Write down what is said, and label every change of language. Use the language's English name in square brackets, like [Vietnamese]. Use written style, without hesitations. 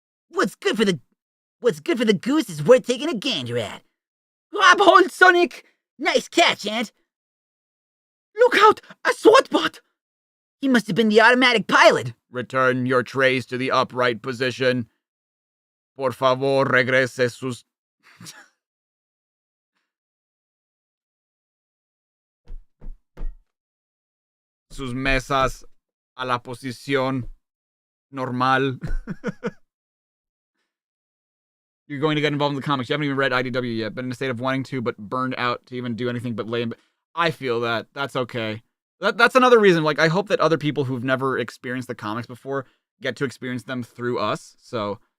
[English] What's good for the goose is worth taking a gander at. Grab hold, Sonic! Nice catch, Ant. Look out! A SWAT bot! He must have been the automatic pilot. Return your trays to the upright position. [Spanish] Por favor, regrese sus mesas a la posición normal. [English] You're going to get involved in the comics. You haven't even read IDW yet, but in a state of wanting to, but burned out to even do anything but lay in. I feel that. That's okay. That's another reason. Like, I hope that other people who've never experienced the comics before get to experience them through us. So.